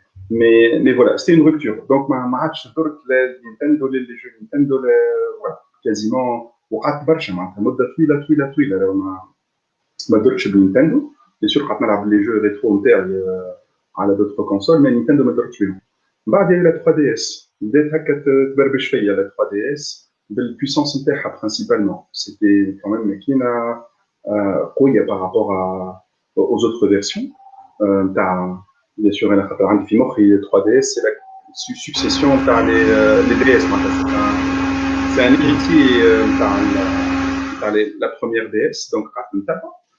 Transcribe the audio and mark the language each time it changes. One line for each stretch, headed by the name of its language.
French: Mais voilà, c'était une rupture. Donc, ma match, les Nintendo, les jeux Nintendo, voilà, quasiment,
Arabic: وقعدت برشا معناتها مدة طويلة ما درتش بنينتندو.
French: Bien sûr,
Arabic: قعدت نلعب
French: les jeux rétro
Arabic: نتاعي على
French: d'autres consoles, mais Nintendo
Arabic: ما درتش بهم. بعد يا
French: la 3DS.
Arabic: بدات هكا تبربش فيا la 3DS بالpuissance نتاعها
French: principalement. C'était quand même
Arabic: ماكينة قوية
French: par rapport aux autres versions. Bien sûr,
Arabic: أنا خاطر عندي في مخي
French: 3DS, c'est la succession
Arabic: تاع
French: les DS. C'est un héritier
Arabic: تاع
French: la première DS, donc
Arabic: قعدت نتابع.